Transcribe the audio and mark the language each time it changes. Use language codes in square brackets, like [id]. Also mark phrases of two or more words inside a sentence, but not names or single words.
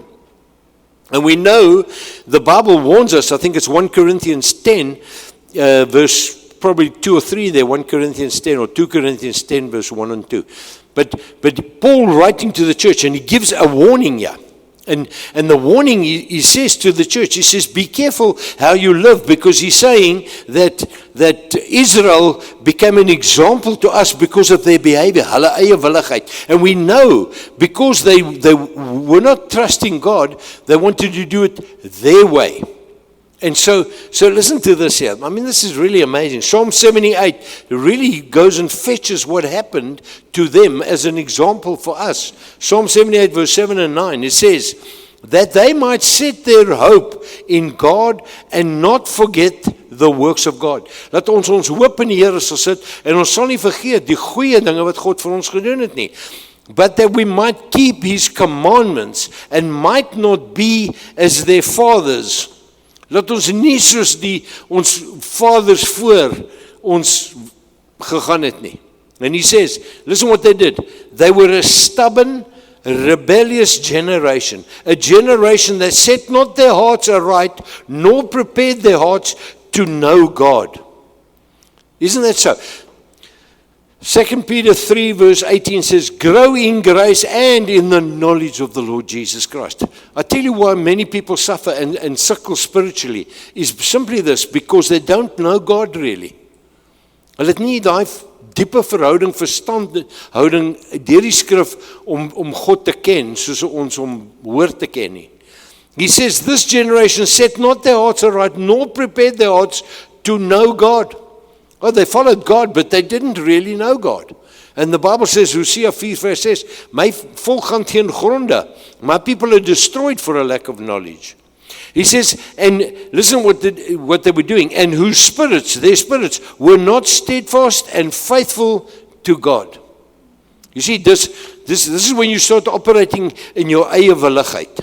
[en] And we know the Bible warns us, I think it's 1 Corinthians 10, verse probably 2 or 3 there, 1 Corinthians 10 or 2 Corinthians 10, verse 1 and 2. But Paul writing to the church, and he gives a warning here. And the warning he says to the church, he says, be careful how you live, because he's saying that Israel became an example to us because of their behavior, [af] hulle eie willigheid. [en] And we know because they were not trusting God, they wanted to do it their way. And so listen to this here. I mean, this is really amazing. Psalm 78 really goes and fetches what happened to them as an example for us. Psalm 78 verse 7 and 9, it says, that they might set their hope in God and not forget the works of God. [af] Laat ons hoop in die Here sal sit en ons sal nie vergeet die goeie dinge wat God vir ons gedoen het nie. [en] But that we might keep his commandments and might not be as their fathers. [af] Laat ons nie soos ons vaders voor ons gegaan het nie. [en] And he says, listen what they did. They were a stubborn, rebellious generation. A generation that set not their hearts aright, nor prepared their hearts to know God. Isn't that so? 2 Peter 3 verse 18 says, grow in grace and in the knowledge of the Lord Jesus Christ. I tell you why many people suffer and suckle spiritually is simply this, because they don't know God really. [af] Hulle het nie daai diepe verhouding, verstandhouding deur die skrif om God te ken, soos ons hom hoor te ken nie. [en] He says, this generation set not their hearts aright, nor prepared their hearts to know God. Oh, they followed God, but they didn't really know God. And the Bible says, Hosea 4 verse 6, [af] my volk gaan teen gronde. [en] My people are destroyed for a lack of knowledge. He says, and listen what they were doing, and whose spirits, their spirits, were not steadfast and faithful to God. You see, this is when you start operating in your [af] eie willigheid.